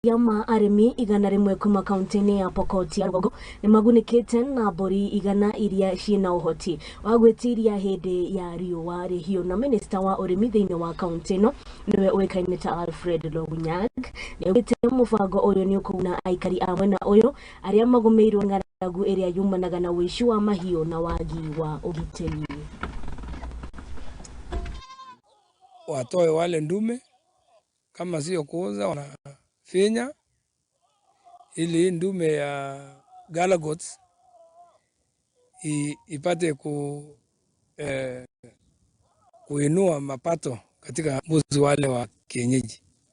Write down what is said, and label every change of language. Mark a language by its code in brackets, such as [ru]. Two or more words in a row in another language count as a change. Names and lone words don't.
[ki] Yama arimi igana rimwe kuma kaunti-ini ya Pokot ya rugongo nimagunikite na mburi igana iria ciina uhoti wa gwitiria hidi ya riua rihiu. Na minister wa urimi thiini wa kaunti ino niwe uikaine ta Alfred Logunyak niugite mubango uyu ni ukuna aikari a mwena uyu aria magumeirwo ng'aragu iria yumanaga na wici wa mahiu na wagi wa ugitiri. [sw] Watoe wale ndume kama sio kuuza wanafinya, ili ndume ya galagots ipate kuinua mapato katika mbuzi wale wa kienyeji